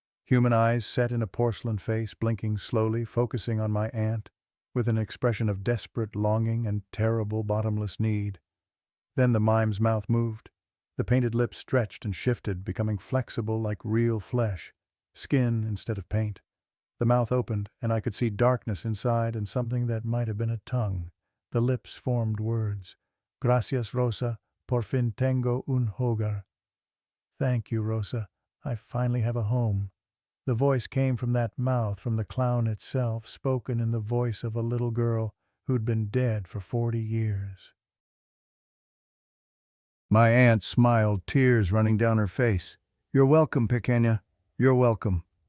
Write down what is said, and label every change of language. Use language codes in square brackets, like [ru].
[en] Human eyes set in a porcelain face, blinking slowly, focusing on my aunt, with an expression of desperate longing and terrible bottomless need. Then the mime's mouth moved. The painted lips stretched and shifted, becoming flexible like real flesh, skin instead of paint. The mouth opened, and I could see darkness inside and something that might have been a tongue. The lips formed words. [es] Gracias, Rosa, por fin tengo un hogar. [en] Thank you, Rosa. I finally have a home. The voice came from that mouth, from the clown itself, spoken in the voice of a little girl who'd been dead for 40 years. My aunt smiled, tears running down her face. You're welcome, pequeña. You're welcome.